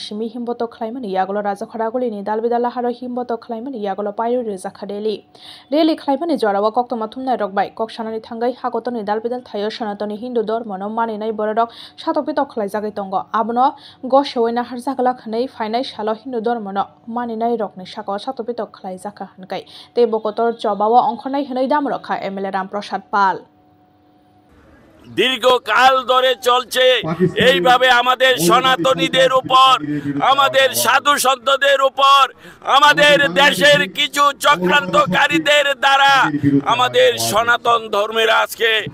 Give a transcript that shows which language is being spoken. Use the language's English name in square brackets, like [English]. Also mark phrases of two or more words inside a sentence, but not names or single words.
[Kok Borok] Shimi Himbotok Klaimani Yagolo Razokaraguni Dal Bedal Haro Himbotok Klaimani Yagolo Pairu Zakadeli Reli Klaimani Jorawa Koktama Thumnai Rokbai Kokshanani Thangai Hakotoni Dal Bedal Thayo Sonatani Hindu Dormono Maninai Borodok Shatopito Klaizaki Tongo Abono Goshoina Harzakala Khanei Fainai Shalo Hindu Dormono Maninai Rokni Shako Shatopito Klaizaka Hankai Te Bokotor Jobawa Onkhonai Hinai Damrokha MLA Ramprasad Pal [Bangla] দীর্ঘকাল ধরে চলছে এইভাবে আমাদের সনাতনীদের উপর আমাদের সাধু সন্তদের উপর আমাদের দেশের কিছু চক্রান্তকারীদের দ্বারা আমাদের সনাতন ধর্মের আজকে